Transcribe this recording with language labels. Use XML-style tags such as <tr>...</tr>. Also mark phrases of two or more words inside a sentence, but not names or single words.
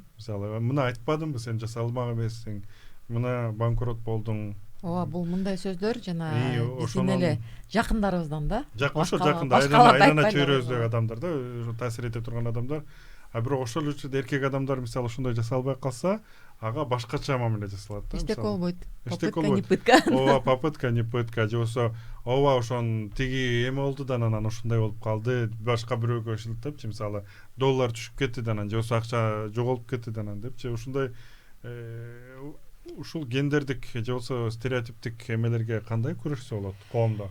<ky>Мисалы мына айтпадымбы, сен жасалмак эмессиң, мына банкрот болдуң. Ооба, бул мындай сөздөр жана биздин эле жакындарыбыздан да. Ошо жакында айлана чөйрөбүздөгү адамдар да, ошо таасир эте турган адамдар. Бирок ошол үчүн эркек адамдар мисалы ошондой жасалбай калса, ага башкача мамиле жасалат да. Эчтеке болбойт.</ky> <ru>Попытка не пытка. Ооба, попытка не пытка.</ru> <ky>Же болсо ооба ошон тиги эме болду да, анан ушундай болуп калды, башка бирөөгө шылтапчы, мисалы доллар түшүп кетти да, анан же болсо акча жоголуп кетти да, анан депчи. Ушундай ушул гендердик же болсо стереотиптик эмелерге кандай күрөшсө болот коомдо?</ky>